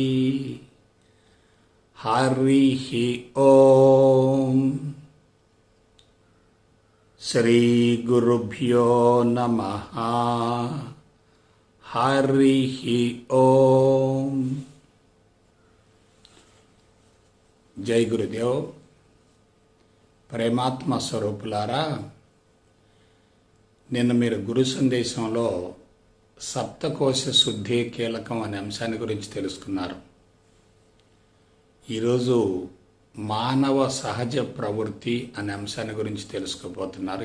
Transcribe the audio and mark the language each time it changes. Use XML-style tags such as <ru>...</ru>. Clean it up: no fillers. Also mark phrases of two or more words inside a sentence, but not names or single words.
<sa>हरिः ॐ। श्रीगुरुभ्यो नमः। हरिः ॐ। जय गुरुदेव।</sa> <te>ప్రేమాత్మ స్వరూపులారా, నిన్న మీరు గురు సందేశంలో సప్తకోశ శుద్ధి కీలకం అనే అంశాన్ని గురించి తెలుసుకున్నారు. ఈరోజు మానవ సహజ ప్రవృత్తి అనే అంశాన్ని గురించి తెలుసుకోబోతున్నారు.</te>